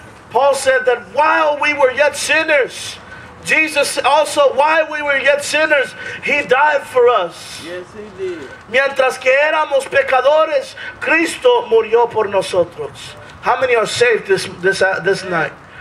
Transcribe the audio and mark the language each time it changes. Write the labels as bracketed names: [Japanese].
[English] Paul said that while we were yet sinners, Jesus also, while we were yet sinners, He died for us. Yes, He did. [Spanish] Mientras que éramos pecadores, Cristo murió por nosotros. [English] How many are saved this night?